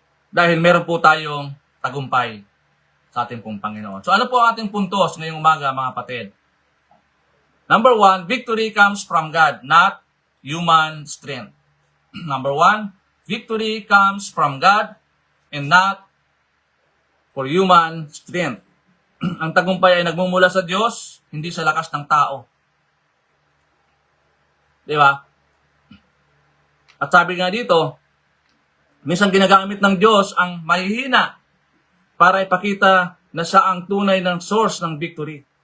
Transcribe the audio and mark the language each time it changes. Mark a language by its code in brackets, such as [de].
[tl] Dahil meron po tayong tagumpay sa ating pong Panginoon. So ano po ang ating puntos ngayong umaga, mga kapatid? [en] Number 1, victory comes from God, not human strength. Number 1, victory comes from God and not for human strength. [tl] Ang tagumpay ay nagmumula sa Diyos, hindi sa lakas ng tao. Di ba? At sabi nga dito, minsan ginagamit ng Diyos ang mahihina para ipakita na siya ang tunay ng source ng victory.